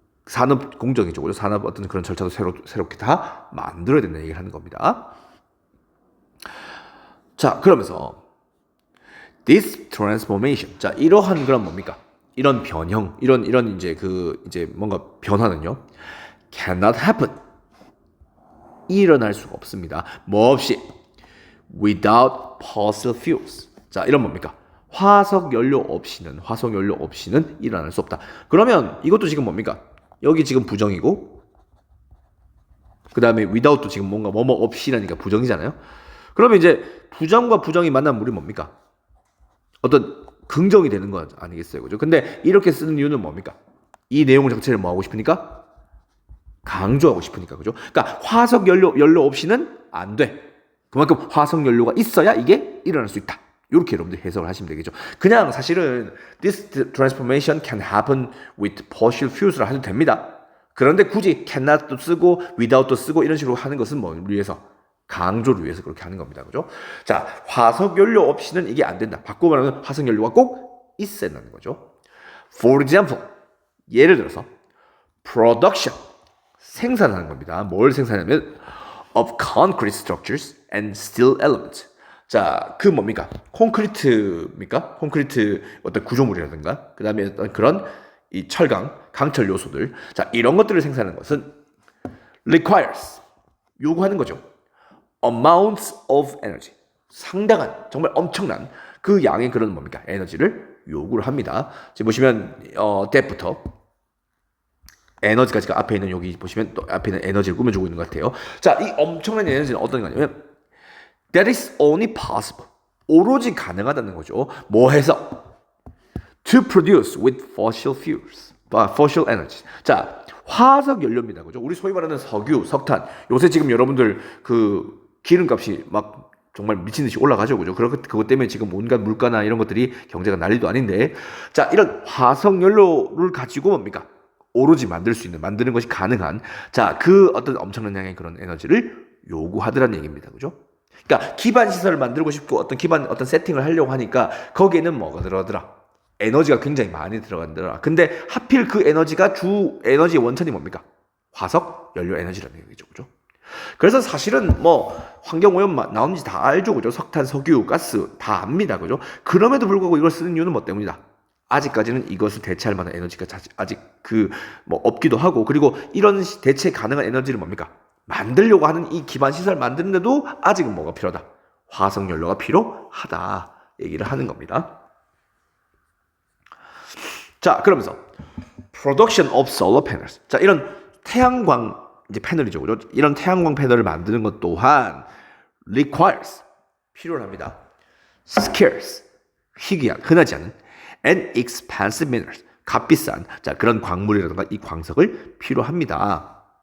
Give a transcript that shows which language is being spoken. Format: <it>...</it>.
<ko>산업 공정이죠. 그죠? 산업 어떤 그런 절차도 새롭게 다 만들어야 된다는 얘기를 하는 겁니다. 자, 그러면서</ko> <en>this transformation.</en> <ko>자, 이러한 그런 뭡니까? 이런 변형, 이런 이제 뭔가 변화는요.</ko> <en>cannot happen.</en> <ko>일어날 수가 없습니다. 뭐 없이</ko> <en>without fossil fuels.</en> <ko>자, 이런 뭡니까? 화석 연료 없이는 일어날 수 없다. 그러면 이것도 지금 뭡니까? 여기 지금 부정이고 그 다음에 without도 지금 뭔가 뭐뭐 없이라니까 부정이잖아요. 그러면 이제 부정과 부정이 만나면 우리 뭡니까? 어떤 긍정이 되는 거 아니겠어요, 그죠? 근데 이렇게 쓰는 이유는 뭡니까? 이 내용 자체를 뭐 하고 싶으니까? 강조하고 싶으니까, 그죠? 그러니까 화석 연료 없이는 안 돼. 그만큼 화석 연료가 있어야 이게 일어날 수 있다. 이렇게 여러분들 해석을 하시면 되겠죠. 그냥 사실은</ko> <en>this transformation can happen with fossil fuels</en> <ko>라 해도 됩니다. 그런데 굳이 cannot도 쓰고 without도 쓰고 이런 식으로 하는 것은 뭐 위해서 강조를 위해서 그렇게 하는 겁니다. 그죠? 자, 화석 연료 없이는 이게 안 된다. 바꿔 말하면 화석 연료가 꼭 있어야 한다는 거죠.</ko> <en>For example,</en> <ko>예를 들어서 production, 생산하는 겁니다. 뭘 생산하냐면</ko> <en>of concrete structures and steel elements.</en> <ko>자, 그 뭡니까? 콘크리트입니까? 콘크리트 어떤 구조물이라든가 그 다음에 어떤 그런 이 철강, 강철 요소들. 자, 이런 것들을 생산하는 것은</ko> <en>requires,</en> <ko>요구하는 거죠.</ko> <en>amounts of energy.</en> <ko>상당한, 정말 엄청난 그 양의 그런 뭡니까? 에너지를 요구를 합니다. 지금 보시면 that부터 에너지까지가 앞에 있는 여기 보시면 또 앞에 있는 에너지를 꾸며주고 있는 것 같아요. 자, 이 엄청난 에너지는 어떤 거냐면</ko> <en>that is only possible.</en> <ko>오로지 가능하다는 거죠. 뭐 해서?</ko> <en>to produce with fossil fuels. fossil energy.</en> <ko>자, 화석 연료입니다. 그죠? 우리 소위 말하는 석유, 석탄. 요새 지금 여러분들 그 기름값이 막 정말 미친 듯이 올라가죠. 그죠? 그것 때문에 지금 온갖 물가나 이런 것들이 경제가 난리도 아닌데. 자, 이런 화석 연료를 가지고 뭡니까? 오로지 만드는 것이 가능한, 자, 그 어떤 엄청난 양의 그런 에너지를 요구하더라는 얘기입니다. 그죠? 그러니까 기반 시설을 만들고 싶고 어떤 세팅을 하려고 하니까 거기에는 뭐가 들어가더라? 에너지가 굉장히 많이 들어간더라. 근데 하필 그 에너지가 주 에너지의 원천이 뭡니까? 화석 연료 에너지라는 얘기죠. 그죠? 그래서 사실은 뭐 환경오염 나오는지 다 알죠. 그죠? 석탄, 석유, 가스 다 압니다. 그죠? 그럼에도 불구하고 이걸 쓰는 이유는 뭐 때문이다? 아직까지는 이것을 대체할 만한 에너지가 아직 뭐 없기도 하고, 그리고 이런 대체 가능한 에너지를 뭡니까? 만들려고 하는 이 기반 시설 만드는데도 아직은 뭐가 필요하다? 화석 연료가 필요하다 얘기를 하는 겁니다. 자, 그러면서</ko> <en>production of solar panels.</en> <ko>자, 이런 태양광 이제 패널이죠, 그죠? 이런 태양광 패널을 만드는 것 또한</ko> <en>requires,</en> <ko>필요를 합니다.</ko> <en>scarce,</en> <ko>희귀한, 흔하지 않은</ko> <en>and expensive minerals,</en> <ko>값비싼, 자, 그런 광물이라든가 이 광석을 필요합니다.</ko>